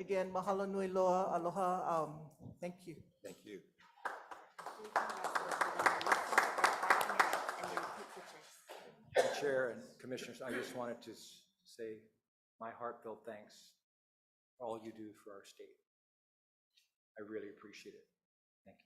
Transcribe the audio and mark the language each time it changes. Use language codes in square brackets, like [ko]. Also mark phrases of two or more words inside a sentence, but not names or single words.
[haw] Again, mahalo nui loa, aloha, [en] thank you. Thank you. Madam Chair and Commissioners, I just wanted to say my heartfelt thanks for all you do for our state. I really appreciate it. Thank you.